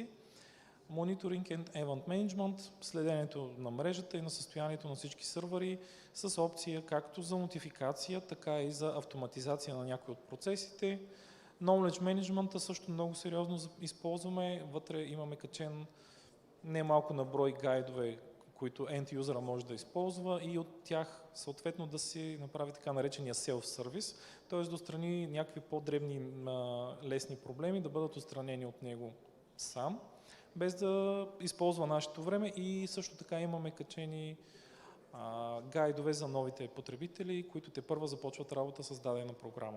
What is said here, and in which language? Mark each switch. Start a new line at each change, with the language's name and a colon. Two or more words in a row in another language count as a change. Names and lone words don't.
English: Monitoring and Event Management,
Bulgarian: следенето на мрежата и на състоянието на всички сървъри с опция както за нотификация, така и за автоматизация на някои от процесите.
English: Knowledge Management
Bulgarian: също много сериозно използваме. Вътре имаме качен немалко на брой гайдове, които end-юзера може да използва, и от тях съответно да си направи така наречения self-service, т.е. да отстрани някакви по-дребни лесни проблеми, да бъдат отстранени от него сам, без да използва нашето време. И също така имаме качени гайдове за новите потребители, които тепърва започват работа с дадена програма.